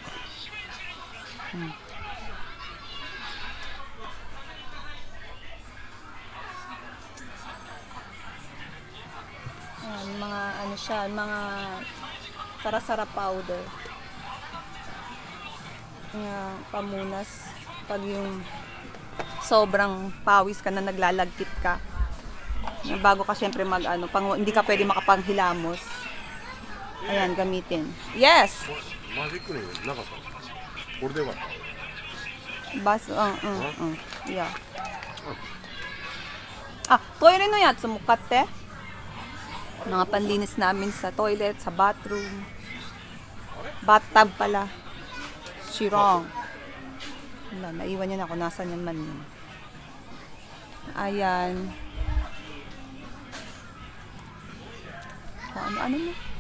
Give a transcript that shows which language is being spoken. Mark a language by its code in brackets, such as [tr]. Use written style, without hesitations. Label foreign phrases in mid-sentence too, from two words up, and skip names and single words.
[tl] Ayan, mga mga sara-sara powder. Pamunas pag yung sobrang pawis ka na, naglalagkit ka. Bago ka syempre hindi ka pwede makapanghilamos. Ayan, gamitin. [en] Yes! Yeah. [ja] トイレのやつも買って. [tl] Mga panlinis namin sa toilet, sa bathroom. Bathtub pala. Shirong. Wala, naiwan niya na ako. Nasaan yan man yun. Ayan. Ano mo?